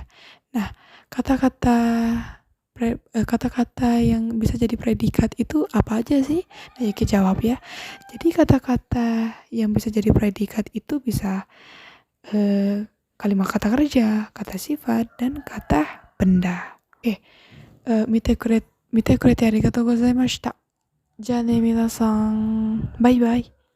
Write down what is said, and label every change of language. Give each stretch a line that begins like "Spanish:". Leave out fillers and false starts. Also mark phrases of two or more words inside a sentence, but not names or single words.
Indonesian: Nah, kata-kata yang bisa jadi predikat itu apa aja sih? Nah, Yuki jawab ya. Jadi kata-kata yang bisa jadi predikat itu bisa kalimat kata kerja, kata sifat, dan kata benda. Oke.
Japanese: 見てくれてありがとうございました。じゃあね、皆さん、バイバイ。